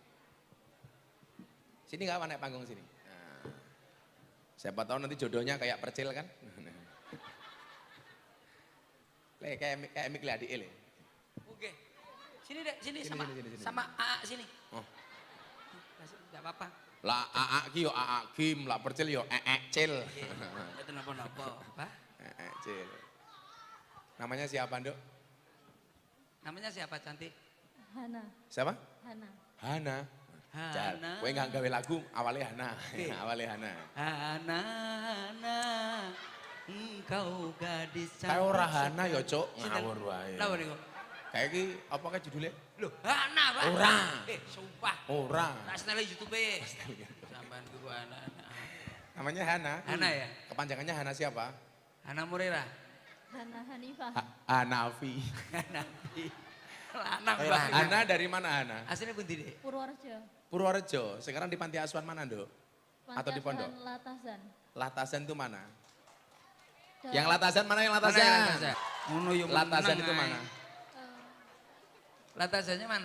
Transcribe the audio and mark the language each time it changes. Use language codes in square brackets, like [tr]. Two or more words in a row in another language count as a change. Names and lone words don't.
[id] Sini nggak apa naik panggung sini. Nah, siapa tahu nanti jodohnya kayak Percil kan. Kayak Mik Ladi Le. Oke. Sini Dek, sini. Sama AA sini. Oh. Enggak apa-apa. [jv] Lah AA ki yo AA Kim, lah Percil yo Cil. [id] Itu napa-napa, Pak. Cil. Namanya siapa, Nduk? Namanya siapa cantik? Hana. Siapa? Hana. Hana. Hana. [jv] Kowe enggak gawe lagu awalnya Hana. Awalnya Hana. [id] Hana, engkau gadis cantik. [jv] Kayak ora Hana yo, Cuk. Ngawur wae. Lha niku. [id] Kayak iki apa kayak judulnya? Loh, Hana, Pak. [jv] Ora. [id] Sumpah. [jv] Ora. Tak senel YouTube. Sampean ku Hana. [id] Namanya Hana. Hana ya? Kepanjangannya Hana siapa? Hana Murera. Hana Hanifah. Hanafi. Hanafi. Lanang Hana banget. dari mana Hana? [jv] Aslinya pundi, Dek? [id] Purworejo. Purworejo. Sekarang di panti asuhan mana, Nduk? Atau di pondok? Latasan. Latasan itu mana? Dan Yang Latasan mana yang Latasan? [jv] Ngono yo [id] Latasan itu mana? Latasannya mana?